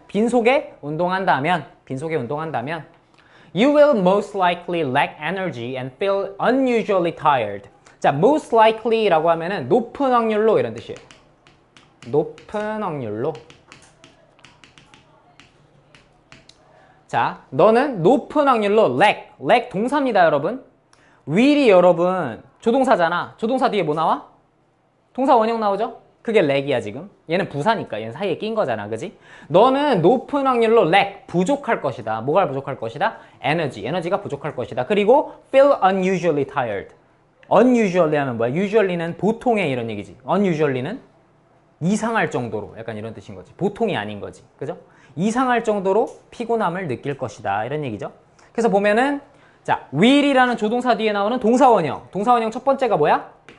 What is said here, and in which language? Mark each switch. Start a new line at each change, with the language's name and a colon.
Korean: 빈속에 운동한다면, 빈속에 운동한다면
English: you will most likely lack energy and feel unusually tired.
Korean: 자, most likely라고 하면은 높은 확률로 이런 뜻이에요. 높은 확률로. 자, 너는 높은 확률로 lack 동사입니다, 여러분. will이 여러분 조동사잖아. 조동사 뒤에 뭐 나와? 동사 원형 나오죠? 그게 lack이야 지금. 얘는 부사니까 얘는 사이에 낀 거잖아, 그지? 너는 높은 확률로 lack 부족할 것이다. 뭐가 부족할 것이다? 에너지가 부족할 것이다.
English: 그리고 feel unusually tired.
Korean: unusually 하면 뭐야? usually는 보통의 이런 얘기지. unusually는 이상할 정도로 약간 이런 뜻인 거지. 보통이 아닌 거지. 그죠? 이상할 정도로 피곤함을 느낄 것이다. 이런 얘기죠. 그래서 보면은 자, will이라는 조동사 뒤에 나오는 동사원형. 동사원형 첫 번째가 뭐야?